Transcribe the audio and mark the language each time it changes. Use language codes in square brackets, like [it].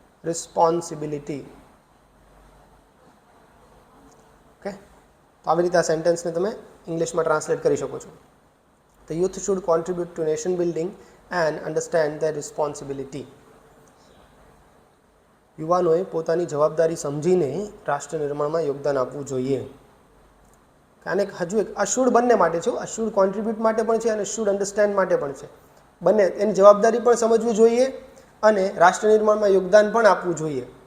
[en] responsibility. [gu] Okay, તો આવી રીતે આ સેન્ટેન્સને તમે ઇંગ્લિશમાં ટ્રાન્સલેટ કરી શકો છો. [en] The youth should contribute to nation building and understand their responsibility. [gu] યુવાનોએ પોતાની જવાબદારી સમજીને રાષ્ટ્ર નિર્માણમાં યોગદાન આપવું જોઈએ. અને હજુ એક આ શુડ બંને માટે છે, આ શુડ કોન્ટ્રીબ્યુટ માટે પણ છે અને શુડ અન્ડરસ્ટેન્ડ માટે પણ છે. બંને એની જવાબદારી પણ સમજવી જોઈએ અને રાષ્ટ્ર નિર્માણમાં યોગદાન પણ આપવું જોઈએ.